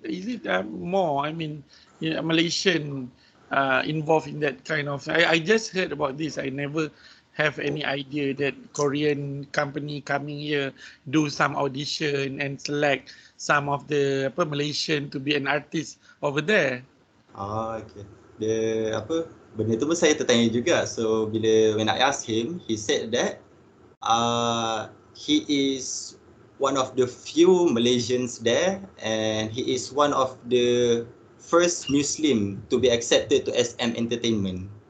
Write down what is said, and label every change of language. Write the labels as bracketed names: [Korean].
[English] Is it more, I mean, Malaysian involved in that kind of, I just heard about this. I never have any idea that Korean company coming here do some audition and select some of the Malaysian to be an artist over there. Okay. [Malay] Dia benda tu pun saya tertanya juga. [English] So when I asked him, he said that he is one of the few Malaysians there, and he is one of the first Muslim to be accepted to SM Entertainment.